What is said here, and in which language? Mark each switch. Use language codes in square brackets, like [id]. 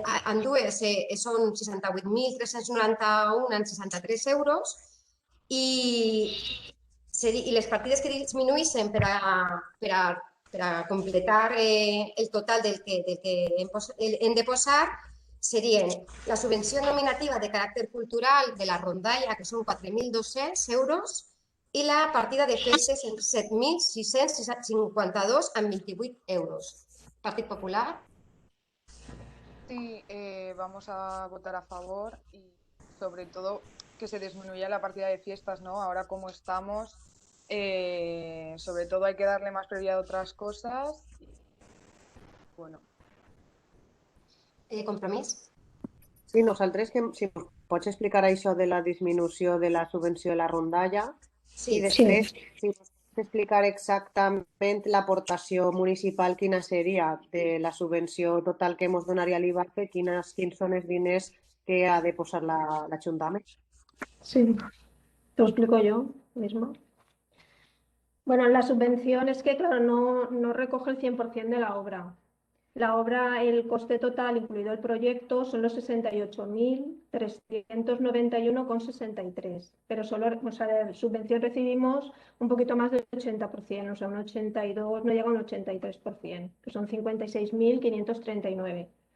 [ca] Ambdues són 68.391,63 euros i les partides que disminueixen per a completar el total del que hem de posar serien la subvenció nominativa de caràcter cultural de la rondalla, que són 4.200 euros, i la partida de festes en 7.652,28 euros. Partit Popular. [es] Sí, vamos a votar a favor y sobre todo que se disminuya la partida de fiestas, ¿no? Ahora como estamos, sobre todo hay que darle más prioridad a otras cosas. Bueno. [ca] Compromís? Sí, nosaltres, si ens pots explicar això de la disminució de la subvenció de la rondalla i després, si ens pots explicar exactament l'aportació municipal, quina seria de la subvenció total que ens donaria l'IBACE, quins són els diners que ha de posar l'Ajuntament. [es] Sí, te lo explico yo misma. Bueno, la subvención es que, claro, no recoge el 100% de la obra. La obra, el coste total, incluido el proyecto, son los 68.391,63. Pero solo, de subvención recibimos un poquito más del 80%, o sea, un 82, no llega a un 83%, que son 56.539.